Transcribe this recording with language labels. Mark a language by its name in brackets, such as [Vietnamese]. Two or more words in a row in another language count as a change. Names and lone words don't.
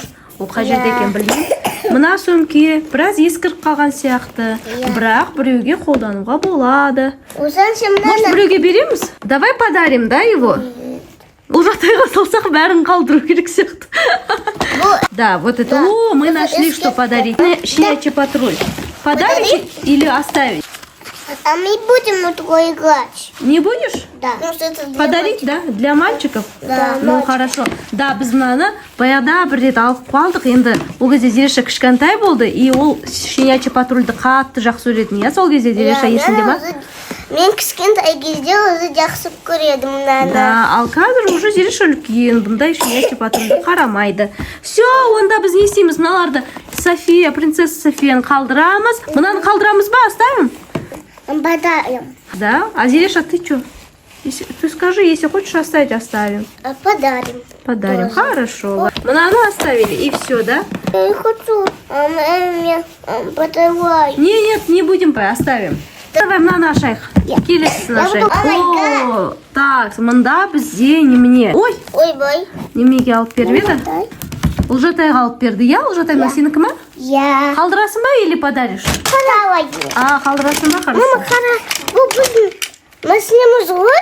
[Kazakh] Ол қай жерде екен білмеймін. Мына сөмке біраз ескіріп қалған сияқты. Бірақ біреуге қолдануға болады. [Russian] Может, [Kazakh] біреуге береміз? [Russian] Давай подарим, да, его? [Kazakh] Ұлжатайға салсақ бәрін қалдыру керек сияқты. [Russian] Да, вот это. О, мы нашли, что подарить. Щенячий патруль. Подарить или оставить? А мы будем на такой играть. Не будешь? Да. Подарить, да? Для мальчиков? Да. Ну, хорошо. [Kazakh] Да, біз мынаны баяғыда бір рет алып қалдық. Енді ол кезде Зереша кішкентай болды, и ол щенячий патрульді қатты жақсы көретін. Я сол кезде Зереша есінде ма? Мен кішкентай кезде өзі жақсы көреді мынаны. Да, ал қазір уже Зереша үлкен, бұндай щенячий патрульді қарамайды. Все, онда біз не істейміз? Мыналарды София, принцесса Софияны қалдырамыз. Мынаны қалдырамыз ба, [Russian] оставим? Подарим. Да? А Зереша, ты что? Ты скажи, если хочешь оставить, оставим. Подарим. Подарим. Хорошо. Мынаны оставили, и все, да? Я не хочу. Подавай. Нет, не будем, оставим. Давай [Kazakh] мынаны ашайық. Келесісін ашайық. Так, мында бізде немене. Ой, неменеге алып беріп еді? Ұлжатайға алып берді, я? Ұлжатай ма сенікі ма? Я. Қалдырасың ба [Russian] или подаришь? Подавай. [Kazakh] Қалдырасың ба? Хорошо. Мама, бұл бүгін машинамыз ғой?